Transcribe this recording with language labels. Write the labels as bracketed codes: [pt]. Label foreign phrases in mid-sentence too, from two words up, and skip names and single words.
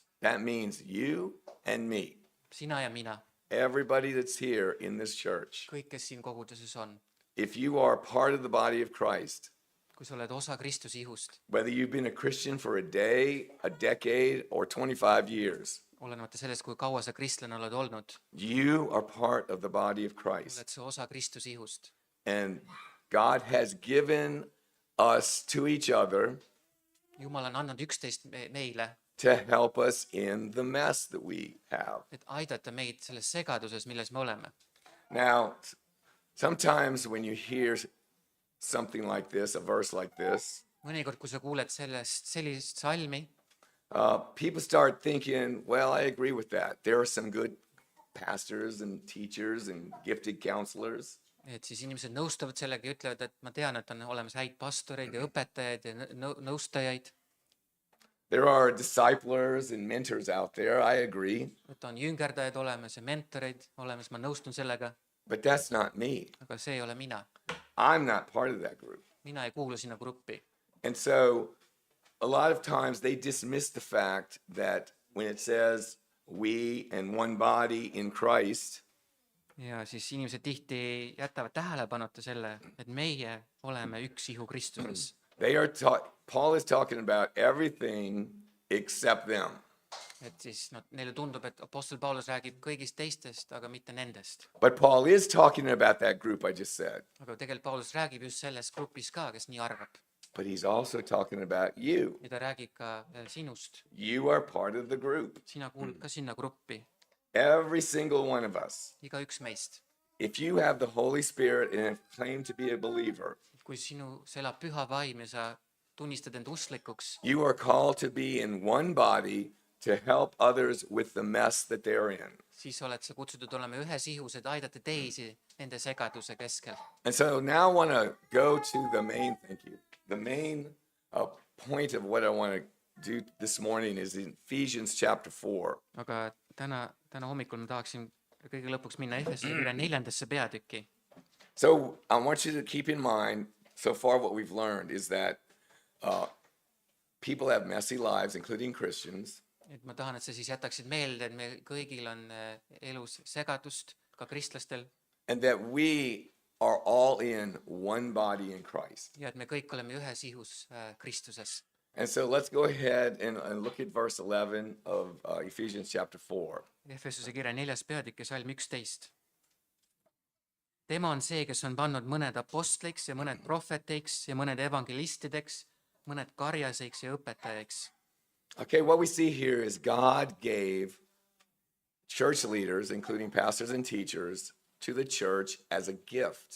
[en] That means you and me, [et] sina ja mina, [en] everybody that's here in this church. [et] kõik, kes siin koguduses on. [en] If you are part of the body of Christ, [et] kui sa oled osa Kristuse ihust, [en] whether you've been a Christian for a day, a decade, or 25 years, [et] olenemata sellest, kui kaua sa kristlane oled olnud, [en] you are part of the body of Christ. [et] oled sa osa Kristuse ihust. [en] And God has given us to each other [et] Jumal on andnud üksteist meile, [en] to help us in the mess that we have. [et] et aidata meid selles segaduses, milles me oleme. [en] Now, sometimes when you hear something like this, a verse like this, [et] mõnikord, kui sa kuuled sellist salmi, [en] people start thinking, well, I agree with that. There are some good pastors and teachers and gifted counselors. [et] et siis inimesed nõustuvad sellega ja ütlevad, et ma tean, et on olemas häid pastoreid ja õpetajaid ja nõustajaid, [en] There are disciplers and mentors out there. I agree. [et] et on jüngerdajaid olemas ja mentoreid olemas, ma nõustun sellega, [en] But that's not me. [et] aga see ei ole mina. [en] I'm not part of that group. [et] mina ei kuulu sinna gruppi. [en] And so a lot of times they dismiss the fact that when it says we and one body in Christ, [et] ja siis inimesed tihti jätavad tähelepanuta selle, et meie oleme üks ihu Kristuses. [en] Paul is talking about everything except them. [et] et siis neile tundub, et Apostel Paulus räägib kõigist teistest, aga mitte nendest. [en] But Paul is talking about that group I just said. [et] aga tegelikult Paulus räägib just selles grupis ka, kes nii arvab. [en] But he's also talking about you. [et] ja ta räägib ka sinust. [en] You are part of the group. [et] sina kuulud ka sinna gruppi, [en] Every single one of us. [et] igaüks meist. [en] If you have the Holy Spirit and claim to be a believer, [et] kui sinus elab püha vaim ja sa tunnistad end usklikuks, [en] you are called to be in one body to help others with the mess that they're in. [et] siis oled sa kutsutud olema ühes ihus, et aidata teisi nende segaduse keskel. [en] And so now I want to go to the main, thank you. The main point of what I want to do this morning is in Ephesians chapter 4. [et] aga täna hommikul ma tahaksin kõige lõpuks minna Efesuse kirja 4. peatükki. [en] So I want you to keep in mind, so far what we've learned is that people have messy lives, including Christians. [et] et ma tahan, et sa siis jätaksid meelde, et meil kõigil on elus segadust, ka kristlastel, [en] And that we are all in one body in Christ. [et] ja et me kõik oleme ühes ihus Kristuses. [en] And so let's go ahead and look at verse 11 of Ephesians chapter 4. [et] Efesuse kirja 4. peatükk ja salm 11. tema on see, kes on pannud mõned apostliks ja mõned prohveteiks ja mõned evangelistideks, mõned karjaseiks ja õpetajaks. [en] Okay, what we see here is God gave church leaders, including pastors and teachers, to the church as a gift.